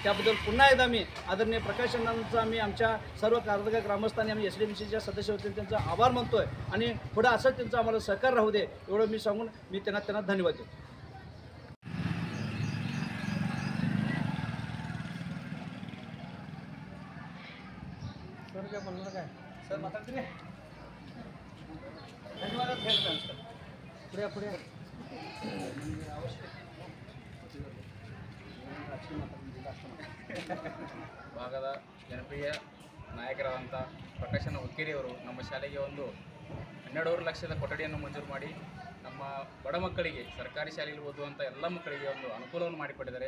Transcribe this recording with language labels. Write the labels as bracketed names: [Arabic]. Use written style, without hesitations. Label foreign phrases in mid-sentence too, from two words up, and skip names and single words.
[Marathi] त्याबद्दल पुन्हा एकदा मी आदरणीय प्रकाशनांचा मी आमच्या सर्व कारंजगाव ग्रामस्थांनी आम्ही SDMCच्या सदस्य होते त्यांचा आभार मानतो आहे आणि पुढं असंच त्यांचं आम्हाला सहकार्य राहू दे एवढं मी सांगून मी त्यांना धन्यवाद देतो. काय बोलणार काय सर मात्र धन्यवाद. पुढे [Kannada] ಭಾಗದ ಜನಪ್ರಿಯ ನಾಯಕರಾದಂಥ ಪ್ರಕಾಶನ ಹುಕ್ಕೇರಿಯವರು ನಮ್ಮ ಶಾಲೆಗೆ ಒಂದು 12 ಲಕ್ಷದ ಕೊಠಡಿಯನ್ನು ಮಂಜೂರು ಮಾಡಿ ನಮ್ಮ ಬಡ ಮಕ್ಕಳಿಗೆ ಸರ್ಕಾರಿ ಶಾಲೆಯಲ್ಲಿ ಓದುವಂಥ ಎಲ್ಲ ಮಕ್ಕಳಿಗೆ ಒಂದು ಅನುಕೂಲವನ್ನು ಮಾಡಿಕೊಟ್ಟಿದ್ದಾರೆ.